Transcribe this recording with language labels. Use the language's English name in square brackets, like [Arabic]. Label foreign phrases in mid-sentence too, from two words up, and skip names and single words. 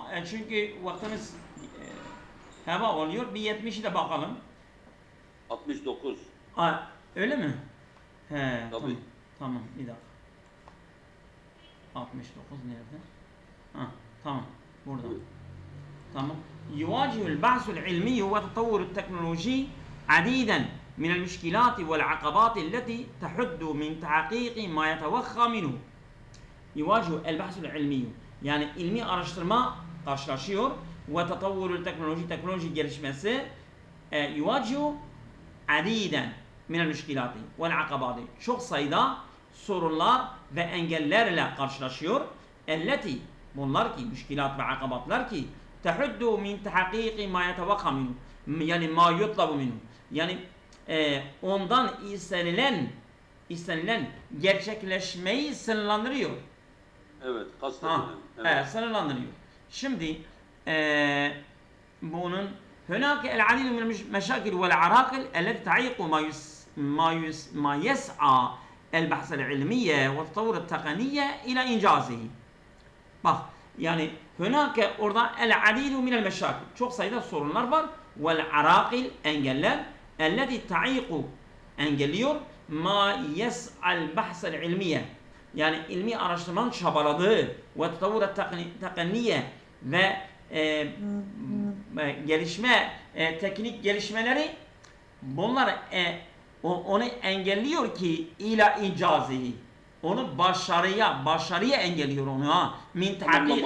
[Turkish] Çünkü vaktimiz heba oluyor. Bir 70'i de bakalım. 69. Öyle mi? He, Tabii. tamam. Tamam, bir dakika. 69 nerede? Tamam. Burada. [Arabic] تمام. يواجه البحث العلمي والتطور التكنولوجي عديدا من المشكلات والعقبات التي تحد من تحقيق ما يتوخى منه. يواجه البحث العلمي [Turkish] yani ilmi araştırma karşılaşıyor ve tatavvurul teknoloji gelişmesi [Arabic] يواجه عديدا من المشكلات والعقبات [Turkish] çok sayıda sorunlar ve engellerle karşılaşıyor. Elleti bunlar ki müşkilat ve akabatlar ki [Arabic] تحد من تحقيق ما يتوخى منه [Turkish] yani [Arabic] ما يطلب منه [Turkish] yani ondan istenilen gerçekleşmeyi sınırlandırıyor. Evet, kastedilen. Evet, sınırlandırıyor. Şimdi bunun [Arabic] هناك العديد من المشاكل والعراقل التي تعيق ما يسعى البحث العلمية والتطور التقنية إلى إنجازه. [Turkish] Bak yani هناك orada [Arabic] العديد من المشاكل [Turkish] çok sayıda sorunlar var والعراقل engeller [Arabic] التي تعيق [Turkish] engelliyor [Arabic] ما يسعى البحث العلمية [Turkish] yani ilmi araştırmanın çabaladığı ve tetavvur tekniğe ve gelişme teknik gelişmeleri bunlar onu engelliyor ki [Arabic] إلى إنجازه [Turkish] onu başarıya engelliyor onu [Arabic] من تحقيق